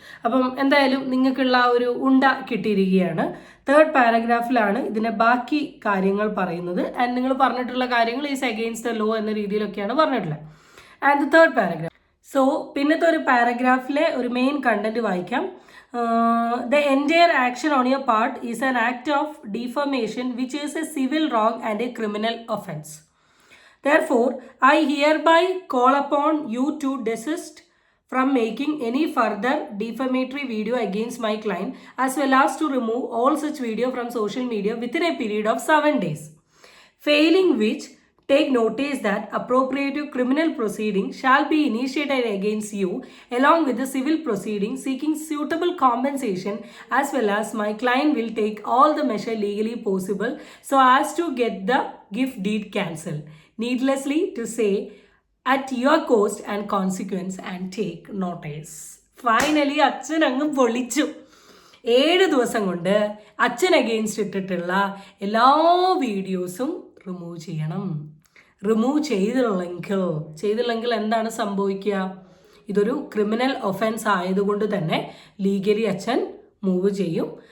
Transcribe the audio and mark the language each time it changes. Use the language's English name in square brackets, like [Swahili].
[Malayalam] അപ്പം എന്തായാലും നിങ്ങൾക്കുള്ള ഒരു ഉണ്ട കിട്ടിയിരിക്കുകയാണ്. 3rd പാരഗ്രാഫിലാണ് ഇതിൻ്റെ ബാക്കി കാര്യങ്ങൾ പറയുന്നത്. ആൻഡ് നിങ്ങൾ പറഞ്ഞിട്ടുള്ള കാര്യങ്ങൾ [English] is against the law [Malayalam] എന്ന രീതിയിലൊക്കെയാണ് പറഞ്ഞിട്ടുള്ളത്. And 3rd paragraph. സോ പിന്നത്തെ ഒരു പാരഗ്രാഫിലെ ഒരു മെയിൻ കണ്ടന്റ് വായിക്കാം. [English] The entire action on your part is an act of defamation which is a civil wrong and a criminal offense. Therefore, I hereby call upon you to desist from making any further defamatory video against my client, as well as to remove all such video from social media within a period of 7 days. Failing which, take notice that appropriate criminal proceeding shall be initiated against you along with the civil proceeding seeking suitable compensation, as well as my client will take all the measure legally possible so as to get the gift deed cancelled. Needlessly to say, at your cost and consequence, and take notice. [Malayalam] Finally അച്ഛൻ അങ്ങ് പൊളിച്ചു. 7 ദിവസം കൊണ്ട് അച്ഛൻ against ഇട്ടിട്ടുള്ള എല്ലാ വീഡിയോസും remove ചെയ്യണം. റിമൂവ് ചെയ്തില്ലെങ്കിൽ എന്താണ് സംഭവിക്കുക? ഇതൊരു ക്രിമിനൽ ഒഫൻസ് ആയതുകൊണ്ട് തന്നെ ലീഗലി അച്ഛൻ മൂവ് ചെയ്യും.